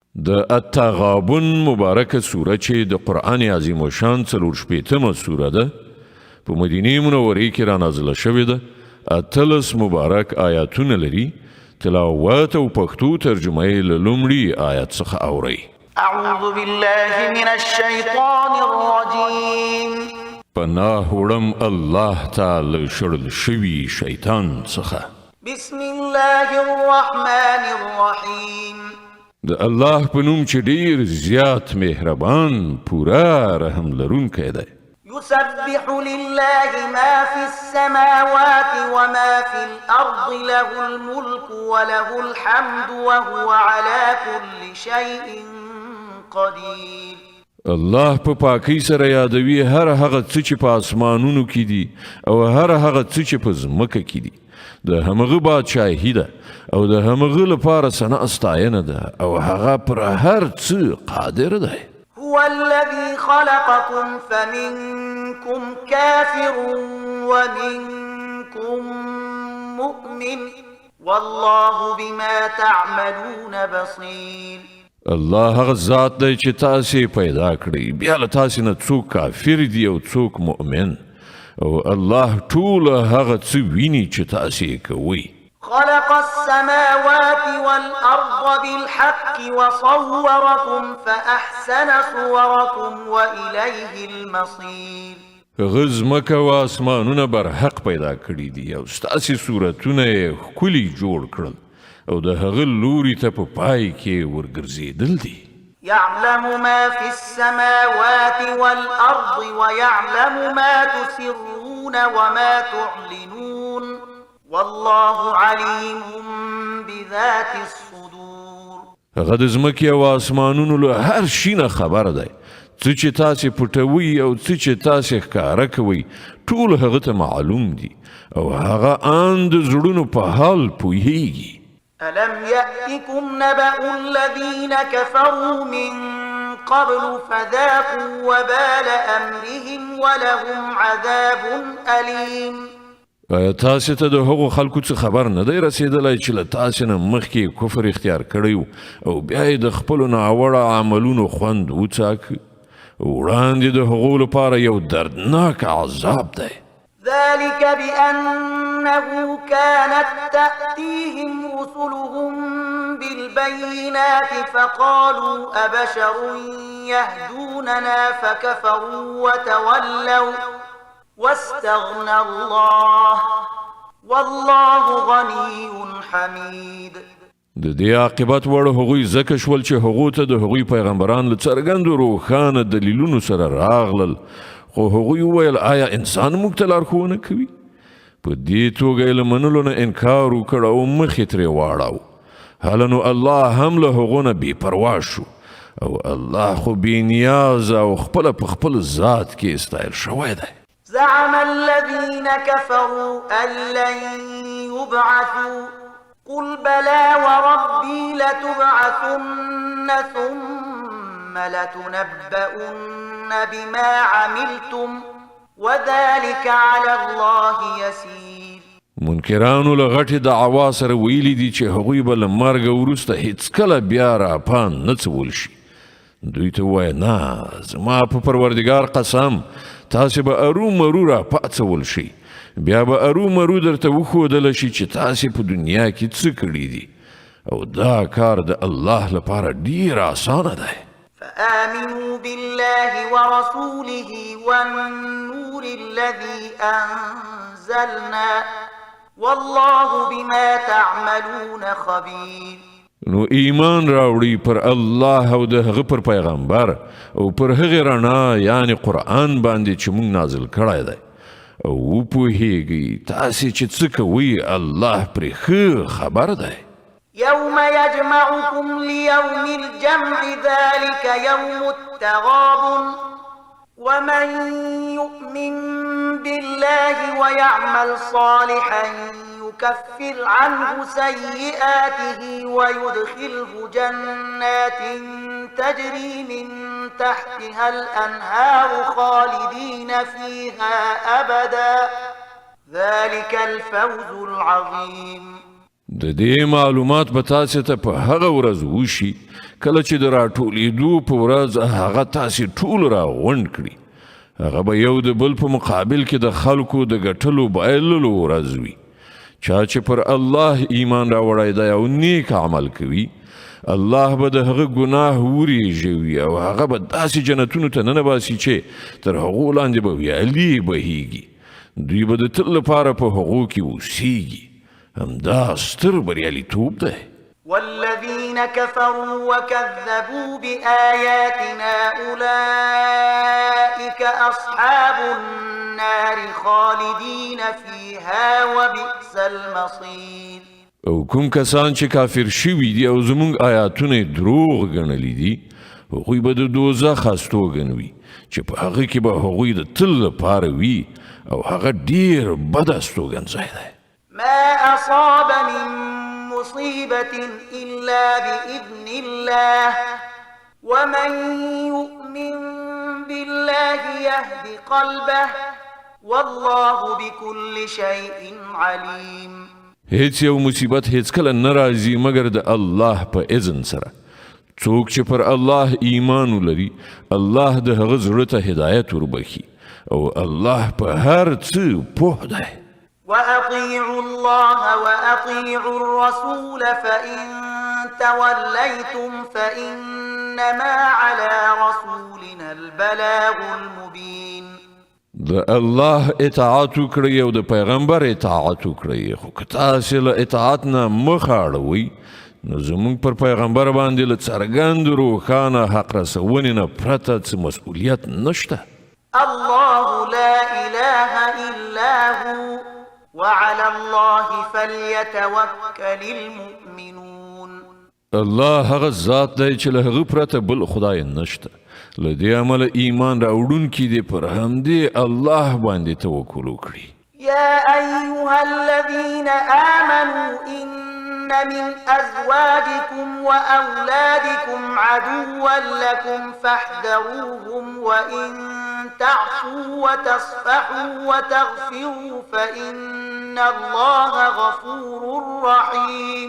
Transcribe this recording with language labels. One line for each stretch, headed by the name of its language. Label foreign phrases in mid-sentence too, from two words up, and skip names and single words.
Pashto: د التغابن مبارکه سوره چې د قرآن عظیم الشان 40 سوره ده په مدینه منورې کې را نازله شوې ده. 18 مبارک آیاتونه لري. تلاوت او پښتو ترجمه یې له لومړي آیت څخه اورئ.
Arabic: اعوذ بالله من الشیطان الرجیم.
Pashto: پناه وړم الله تعالی شړل شوي شیطان څخه.
Arabic: بسم الله الرحمن الرحیم.
Pashto: د الله په نوم چې ډیر زیات مهربان پورا رحم لرونکی دی.
Arabic: يسبح لله ما في السماوات وما في الأرض له الملك وله الحمد وهو على كل شيء قدير.
Pashto: الله په پاکی سره یادوي هر هغه څه چې په اسمانونو کې دي او هر هغه څه چې په ځمکه کې دي. د همغه بادشاهي ده او د همغه لپاره ثنا ستاینه ده او هغه پر هر څه قادر ده.
Arabic: هو الذي خلقكم فمنكم كافر ومنكم مؤمن والله بما تعملون بصير.
Pashto: الله هغه ذات دی چې تاسو پیدا کړی بیا له تاسو نه څوک کافر دی او څوک مؤمن او الله ټول هغه څه ویني چې تاسو کوي.
Arabic: خلق السماوات والأرض بالحق وصوركم فأحسن صوركم وإليه المصير.
Pashto: غزمک و اسمانونه بر حق پیدا کړی دي او ستاسو صورتونه ښکلي جوړ کړل او د هغه لوري ته په پای کې ورګرځېدل دي.
Arabic: يعلم ما في السماوات والأرض ويعلم ما تسرون وما تعلنون والله عليم بذات الصدور.
Pashto: هغه د ځمکې او اسمانونو له هر شي نه خبر دی. څه چې تاسې پټوي او څه چې تاسې ښکاره کوئ ټول هغه ته معلوم دي او هغه ان د زړونو په حال پوهیږي.
Arabic: ألم يأتكم نبأ الذين كفروا من قبل فذاقوا وبال أمرهم ولهم عذاب أليم.
Pashto: آیا تاسو ته د هغو خلکو څخه خبر نه دی رسیدلی چې له تاسو نه مخکې کفر اختیار کړی او بیا یې د خپلو ناوړه عملونو خوند وڅاکه؟ وړاندې د هغو لپاره یو دردناک عذاب دی.
Arabic: ذلك بأنه كانت تأتيهم رسلهم بالبينات فقالوا أبشر يهدوننا فكفروا وتولوا واستغنى الله والله غني حميد.
Pashto: د دې عاقبت وړ هغوی ځکه شول چې هغو ته د هغوی پیغمبران له څرګندو روښانه دلیلونو سره راغلل خو هغوی وویل آیا انسان موږ ته لارښوونه کوي؟ په دې توګه یې له منلو نه انکار وکړ او مخې ترې واړاو. هله نو الله هم له هغو نه بې پروا شو او الله خو بې نیازه او خپله په خپل ذات کې استایل شوی دی.
Arabic: زعم الذين كفروا أن لن يبعثوا قل بلى وربي لتبعثن ثم لتنبؤن بما عملتم وذلك على الله يسير.
Pashto: منکرانو له غټې دعوا سره ویلي دي چې هغوی به له مرګه وروسته هیڅکله بیا راپان نه څول شي. دوی ته ووایه نه زما په پروردګار قسم تاسې به ارومرو راپاڅول شئ بیا به ارومرو درته وښودله شي چې تاسې په دنیا کې څه کړي دي او دا کار د الله لپاره ډیر اسانه دی.
Arabic: فآمنوا بالله ورسوله والنور الذي أنزلنا والله بما تعملون خبير.
Pashto: نو ایمان راوړي پر الله او د هغه پر پیغمبر او پر هغه رڼا یعنی قرآن باندې چې موږ نازل کړی دی او وپوهیږي تاسې چې څه کوئ الله پرې ښه خبر دی.
Arabic: يوم يجمعكم ليوم الجمع ذلك يوم التغابن ومن يؤمن بالله ويعمل صالحا يكفر عنه سيئاته ويدخله جنات تجري من تحتها الأنهار خالدين فيها أبدا ذلك الفوز العظيم.
Pashto: د دې معلومات به تاسو ته په هغه ورځ وشي کله چې د راټولېدو په ورځ هغه تاسې ټول راغونډ کړي هغه به یو د بل په مقابل کې د خلکو د ګټلو بایللو ورځ وي چا چې پر الله ایمان راوړی دی او نیک عمل کوي الله به د هغه ګناه وریږوي او هغه به داسې جنتونو ته ننباسي چې تر هغو لاندې به ویالې بهیږي دوی به د تل لپاره په هغو کې اوسیږي همدا ستر بریالیتوب دی
Arabic: والذين كفروا وكذبوا بآياتنا أولئك أصحاب النار خالدين فيها وبئس المصير
Pashto: او کوم کسان چې کافر شوي دي او زمونږ آیاتونه دروغ ګڼلي دي هغوی به د دوزخ هستوګن وي چې په هغه کې به هغوی د تل لپاره وي او هغه ډیر بد هستوګن ځای دی
Arabic: ما أصاب من مصيبة إلا بإذن الله ومن يؤمن بالله يهد قلبه والله بكل شيء عليم
Pashto: هیڅ یو مصیبت هیڅ کله نه راځي مګر د الله په اذن سره څوک چې پر الله ایمان ولري الله د هغه زړه ته هدایت وربخي او الله په هر څه پوه دی
Arabic: وأطيعوا الله وأطيعوا الرسول فإن توليتم فإنما على رسولنا البلاغ المبين
Pashto: د الله اطاعت وکړئ او د پیغمبر اطاعت وکړئ خو که تاسې له اطاعت نه مخ اړوئ نو زموږ پر پیغمبر باندې له څرګند روښانه حق رسونې نه پرته څه مسؤلیت نشته
Arabic: الله لا إله إلا هو وعلى الله فليتوكل المؤمنون
Pashto: الله هغه ذات دی چې له هغه پرته بل خدای نشته له دې امله ایمان راوړونکي دې پر همدې الله باندې توکل وکړي
Arabic: يا أيها الذين آمنوا إن من أزواجكم وأولادكم عدوا لكم فاحذروهم وإن تعفوا وتصفحوا وتغفروا فإن الله غفور رحيم